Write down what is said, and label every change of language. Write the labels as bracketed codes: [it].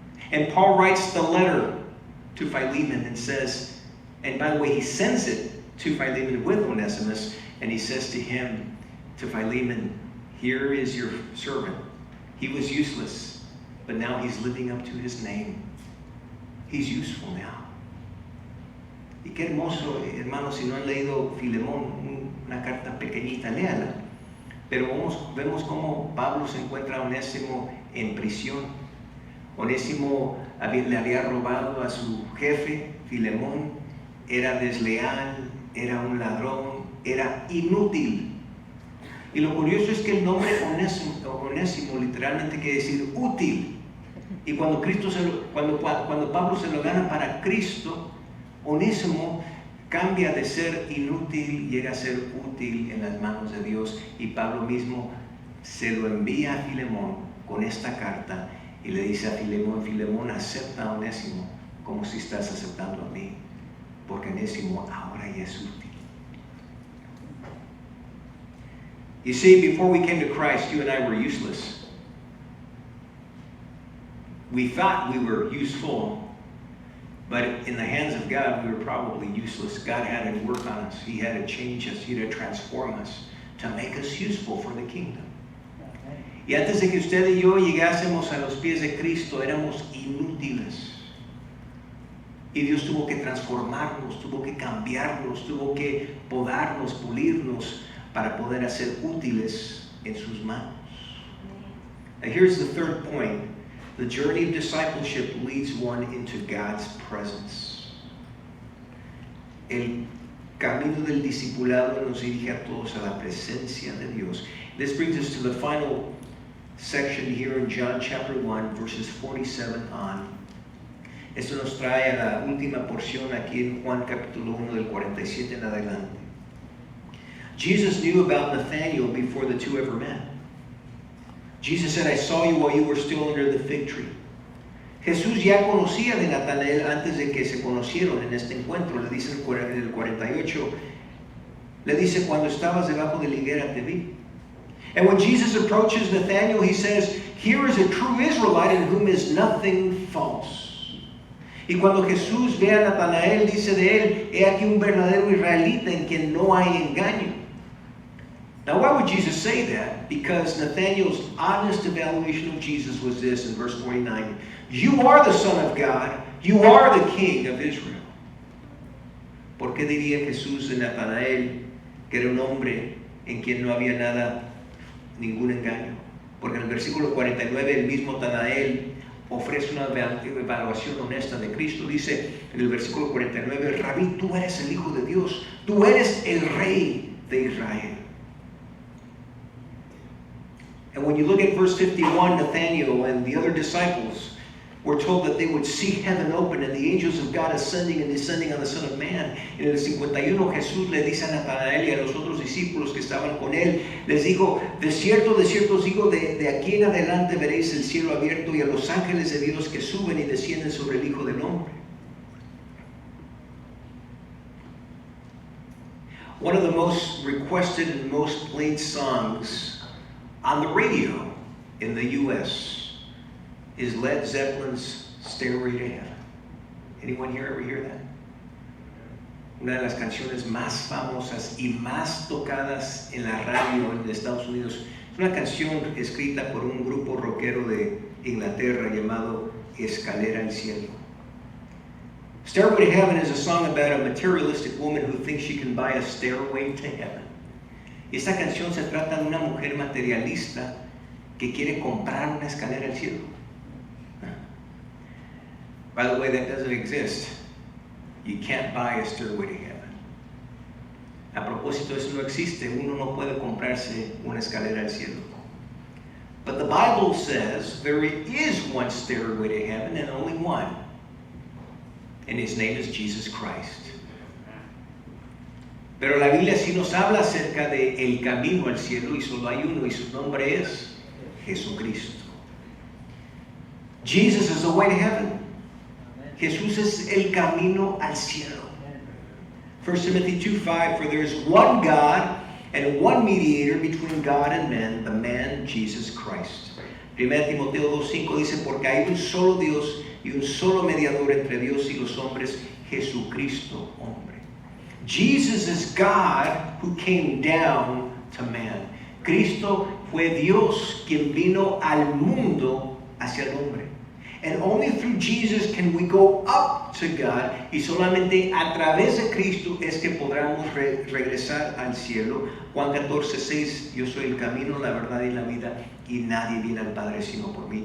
[en] And Paul writes the letter to Philemon and says, and by the way, he sends it to Philemon with Onesimus, and he says to him, to Philemon, here is your servant. He was useless, but now he's living up to his name. He's useful now. [es] Y qué hermoso, hermanos, si no han leído Filemón, una carta pequeñita, léala. Pero vemos cómo Pablo se encuentra a Onésimo en prisión. Onésimo le había robado a su jefe, Filemón, era desleal, era un ladrón, era inútil. Y lo curioso es que el nombre Onésimo literalmente quiere decir útil. Y cuando Pablo se lo gana para Cristo, Onésimo cambia de ser inútil, llega a ser útil en las manos de Dios. Y Pablo mismo se lo envía a Filemón con esta carta y le dice a Filemón, Filemón, acepta a Onésimo como si estás aceptando a mí, porque Onésimo ahora ya es útil. [en] You see, before we came to Christ, you and I were useless. We thought we were useful, but in the hands of God, we were probably useless. God had to work on us. He had to change us. He had to transform us to make us useful for the kingdom. [es] Y antes de que usted y yo llegásemos a los pies de Cristo, éramos inútiles. Y Dios tuvo que transformarnos, tuvo que cambiarnos, tuvo que podarnos, pulirnos para poder hacer útiles en sus manos. [en] Now here's the third point. The journey of discipleship leads one into God's presence. [es] el camino del discipulado nos dirige a todos a la presencia de Dios. [en] This brings us to the final section here in John chapter 1, verses 47 on. [es] Esto nos trae a la última porción aquí en Juan capítulo 1 del 47 en adelante. [en] Jesus knew about Nathanael before the two ever met. Jesus said, I saw you while you were still under the fig tree. [es] Jesús ya conocía de Natanael antes de que se conocieron en este encuentro. Le dice en el 48, le dice, cuando estabas debajo de la higuera te vi. [en] And when Jesus approaches Nathanael, he says, here is a true Israelite in whom is nothing false. [es] Y cuando Jesús ve a Natanael, dice de él, he aquí un verdadero israelita en quien no hay engaño. [en] Now, why would Jesus say that? Because Nathanael's honest evaluation of Jesus was this in verse 49. You are the Son of God. You are the King of Israel. [es] ¿Por qué diría Jesús de Natanael que era un hombre en quien no había nada, ningún engaño? Porque en el versículo 49 el mismo Natanael ofrece una evaluación honesta de Cristo. Dice en el versículo 49, Rabí, tú eres el Hijo de Dios. Tú eres el Rey de Israel. [en] And when you look at verse 51, Nathanael and the other disciples were told that they would see heaven open and the angels of God ascending and descending on the Son of Man. [es] En el 51 Jesús le dice a Natanael y a los otros discípulos que estaban con él, les dijo, de cierto os digo, de aquí en adelante veréis el cielo abierto y a los ángeles de Dios que suben y descienden sobre el Hijo del Hombre. [en] One of the most requested and most played songs on the radio in the U.S. is Led Zeppelin's Stairway to Heaven. Anyone here ever hear that? [es] Una de las canciones más famosas y más tocadas en la radio en Estados Unidos. Es una canción escrita por un grupo rockero de Inglaterra llamado Escalera al Cielo. [en] Stairway to Heaven is a song about a materialistic woman who thinks she can buy a stairway to heaven. [es] Esta canción se trata de una mujer materialista que quiere comprar una escalera al cielo. [en] By the way, that doesn't exist. You can't buy a stairway to heaven. [es] A propósito, eso no existe. Uno no puede comprarse una escalera al cielo. [en] But the Bible says there is one stairway to heaven and only one. And his name is Jesus Christ. [es] Pero la Biblia sí nos habla acerca de el camino al cielo y solo hay uno y su nombre es Jesucristo. [en] Jesus is the way to heaven. [es] Jesús es el camino al cielo. [en] 1 Timothy 2:5, for there is one God and one mediator between God and men, the man Jesus Christ. [es] 1 Timoteo 2:5 dice, porque hay un solo Dios y un solo mediador entre Dios y los hombres, Jesucristo, hombre. [en] Jesus is God who came down to man. [es] Cristo fue Dios quien vino al mundo hacia el hombre. [en] And only through Jesus can we go up to God. [es] Y solamente a través de Cristo es que podamos regresar al cielo. Juan 14:6, yo soy el camino, la verdad y la vida, y nadie viene al Padre sino por mí.